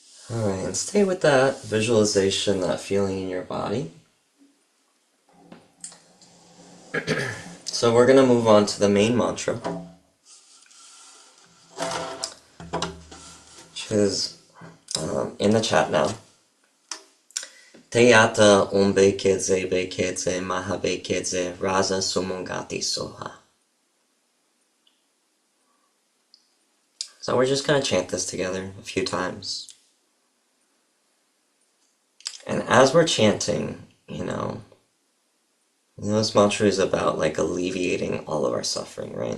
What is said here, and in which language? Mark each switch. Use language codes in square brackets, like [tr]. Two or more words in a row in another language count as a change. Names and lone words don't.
[en] Alright, and stay with that visualization, that feeling in your body. So we're gonna move on to the main mantra, which is in the chat now. [sa] Teyata ombe kedze mahabe kedze raza sumongati soha. [en] So we're just gonna chant this together a few times. And as we're chanting, this mantra is about like alleviating all of our suffering, right?